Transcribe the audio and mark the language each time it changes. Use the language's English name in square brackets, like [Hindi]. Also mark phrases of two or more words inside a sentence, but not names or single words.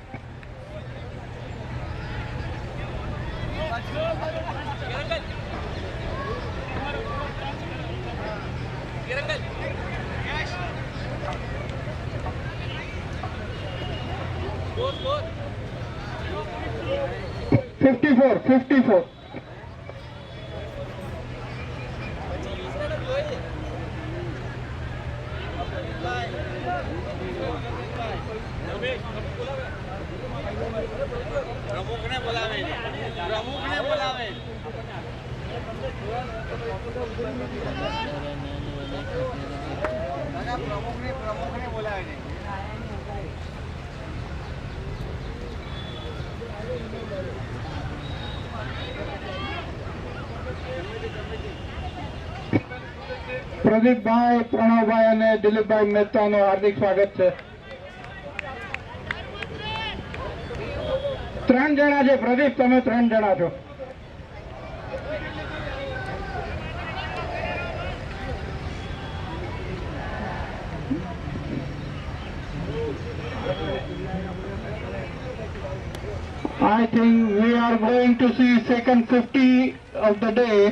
[English] Score. 54. [Gujarati] પ્રમુખને બોલાવે પ્રમુખને બોલાવે પ્રદીપભાઈ, પ્રણવભાઈ અને દિલીપભાઈ મહેતાનું હાર્દિક સ્વાગત છે. 3 જણા છે પ્રદીપ, તમે 3 જણા છો. [English] I think we are going to see second 50 of the day.